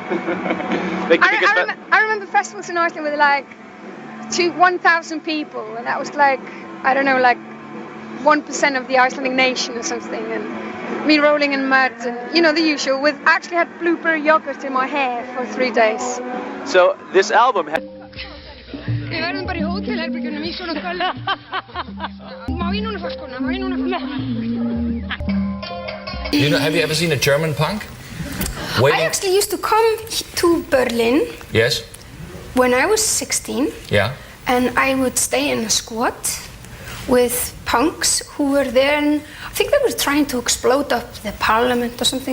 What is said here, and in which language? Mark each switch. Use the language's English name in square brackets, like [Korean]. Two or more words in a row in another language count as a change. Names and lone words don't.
[English] I remember festivals in Iceland with like 1,000 people, and that was like, I don't know, like 1% of the Icelandic nation or something, and me rolling in mud, and you know, the usual. With actually had blueberry yogurt in my hair for 3 days. So this album has... [Icelandic] Við verðum bara í hótelherbergjunum í svona kvöld. Má ég núna fá skóna? Má ég núna fá skóna? [English] You know, have you ever seen a German punk? Waiting? I actually used to come to Berlin. Yes. When I was 16. Yeah. And I would stay in a squat with punks who were there, and I think they were trying to explode up the parliament or something.